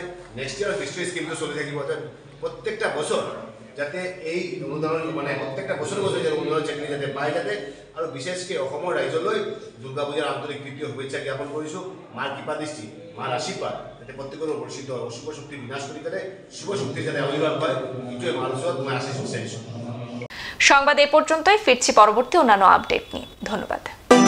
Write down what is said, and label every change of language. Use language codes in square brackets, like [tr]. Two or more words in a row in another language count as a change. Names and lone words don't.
[en] next year [as] হিষ্ট্ৰী স্কিমটো চলি থাকিব, প্ৰত্যেকটা বছৰ যাতে এই অনুদানৰ মানে প্ৰত্যেকটা বছৰে যাতে অনুদানৰ চেকনি যাতে পায় যাতে। আৰু বিশেষকৈ অসমৰ ৰাইজলৈ দুৰ্গা পূজাৰ আন্তৰিক তৃতীয় শুভেচ্ছা জ্ঞাপন কৰিছোঁ। মাৰ কৃপা দৃষ্টি, মাৰ আশীৰ্বাদ যাতে প্ৰত্যেকৰ পৰিচিত অশুভ শক্তি বিনাশ কৰি পেলাই শুভ শক্তি যাতে আবির্ভাব হয়, এইটোৱে মাৰ ওচৰত মই আশীষ বিচাৰিছোঁ। [bn] সংবাদ এই পর্যন্তই, ফিরছি পরবর্তী অন্যান্য আপডেট নিয়ে। ধন্যবাদ।